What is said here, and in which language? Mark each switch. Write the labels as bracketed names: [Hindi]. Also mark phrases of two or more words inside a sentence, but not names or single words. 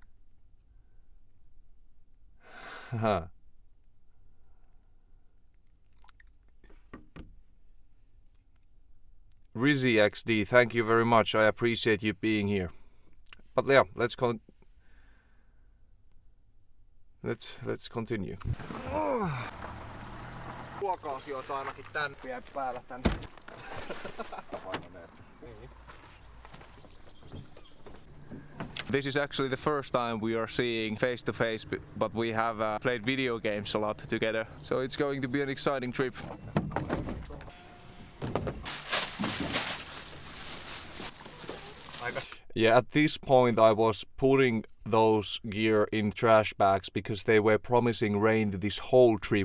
[English] Rizzy XD, thank you very much. I appreciate you being here. But yeah, let's continue. [Finnish] Ruoka-asioita ainakin tän vielä päällä tänne. [English] This is actually the first time we are seeing face to face, but we have played video games a lot together. So it's going to be an exciting trip. Yeah, at this point I was putting those gear in trash bags because they were promising rain this whole trip.